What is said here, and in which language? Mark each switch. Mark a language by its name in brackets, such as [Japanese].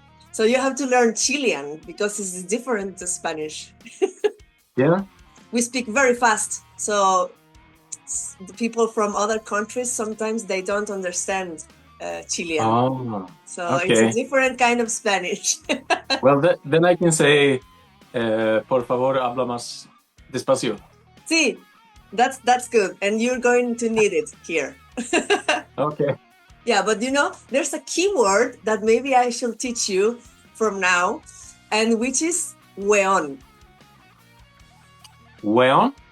[English] So you have to learn Chilean because it's different to Spanish. Yeah. We speak very fast, so the people from other countries, sometimes they don't understand Chilean. Oh, so okay. It's a different kind of Spanish. Well, then I can say, [Spanish] por favor, habla más despacio. [English] Sí, that's good, and you're going to need it here. Okay. Yeah, but there's a keyword that maybe I should teach you from now, and which is weón. [Spanish] Weón?